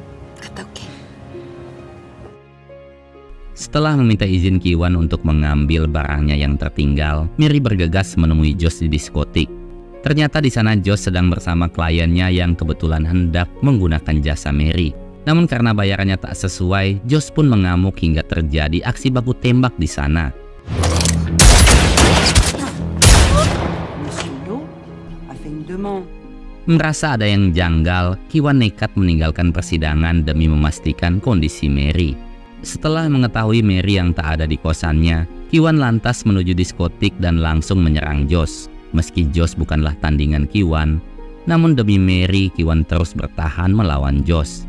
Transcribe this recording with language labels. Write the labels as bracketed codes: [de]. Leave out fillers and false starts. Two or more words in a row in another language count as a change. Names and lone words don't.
[id] Setelah meminta izin Ki-wan untuk mengambil barangnya yang tertinggal, Mary bergegas menemui Joss di diskotik. Ternyata di sana Joss sedang bersama kliennya yang kebetulan hendak menggunakan jasa Mary. Namun karena bayarannya tak sesuai, Joss pun mengamuk hingga terjadi aksi baku tembak di sana. [fr] Monsieur Lo a fait une demande [id] Merasa ada yang janggal, Kiwan nekat meninggalkan persidangan demi memastikan kondisi Mary. Setelah mengetahui Mary yang tak ada di kosannya, Kiwan lantas menuju diskotik dan langsung menyerang Josh. Meski Josh bukanlah tandingan Kiwan, namun demi Mary, Kiwan terus bertahan melawan Josh.